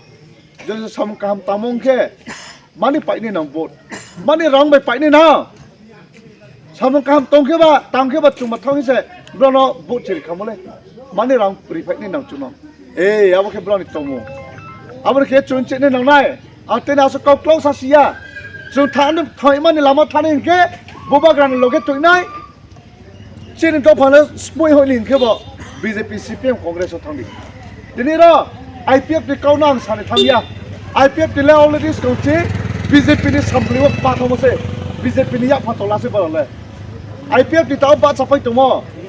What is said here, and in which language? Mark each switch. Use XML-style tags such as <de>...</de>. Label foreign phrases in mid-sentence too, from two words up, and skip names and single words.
<trp>je samung kaham tamong ke mani paini nang bot mani rang bai paini na samung kaham tong ke ba chuma thong se bro no bot chiri khamole mani rang pri paini nang chuno e abo ke bro ni tongo abo ke chun che ne nang nai atena so kau close asia chun than thoi mani lama thanin ke boba gran loge toinai Sini to phane spoi hoilin ke bo BJP CPM Congress thangdi dini ro IPF ni kaunang sane thangya IPF ni le already skauchi BJP ni sambliwa pathamo se BJP ni yak patola se barale IPF ni taw ba chapai tumo</trp>